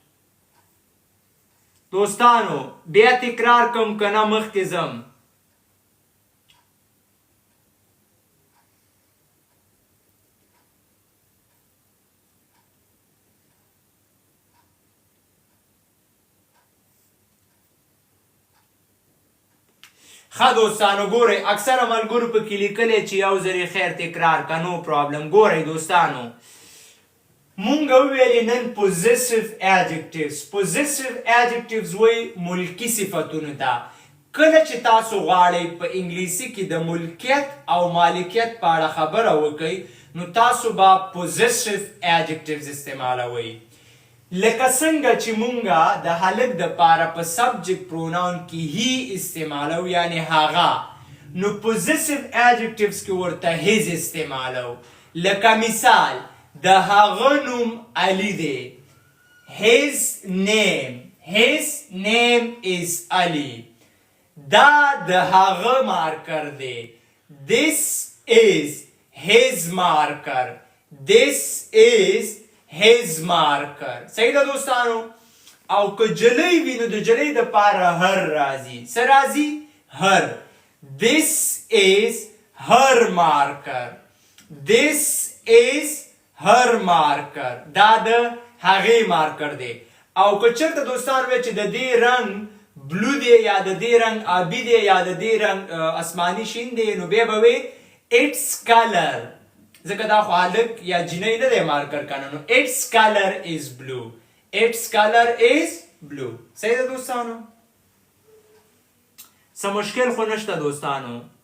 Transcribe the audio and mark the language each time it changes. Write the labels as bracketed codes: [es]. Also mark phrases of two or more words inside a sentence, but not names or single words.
[ps] دوستانو بیا تکرار کم که نه مخکې ځم ښه دوستانو ګورئ اکثره ملګرو پکې لیکلی چې یو ځلې خیر تکرار که نو پرابلم ګورئ دوستانو مونږ وویلې نن [en] possessive adjectives [ps] وایي ملکي صفتونو ته کله چې تاسو غواړئ په انګلیسي کې د ملکیت او مالکیت په اړه خبره وکئ نو تاسو به [en] possessive adjectives [ps] استعمالوئ لکه څنګه چې مونږه د هلک دپاره په [en] subject pronoun [ps] کې هی استعمالو یعنی هغه نو [en] possessive adjectives [ps] کې ورته his استعمالو لکه مثال د هغه نوم علی دی his [en] name is Ali [ps] دا د هغه مارکر دی [en] this is his marker his marker [ps] صحیح ده دوستانو او که جلی وي نو د جلی دپاره هر راځي څه راځي هر [en] this is her marker [ps] دا د هغې مارکر دی او که چېرته دوستان وی چې د دې رنګ بلو دی یا د دې رنګ آبي دی یا د دې رنګ اسماني شین دی نو بیا به وی [en] its color [ps] ځکه دا خو هلک یا جینۍ نه دی مارکر کنه نو [en] its color is blue [ps] صحیح ده دوستانو څه مشکل خو نشته دوستانو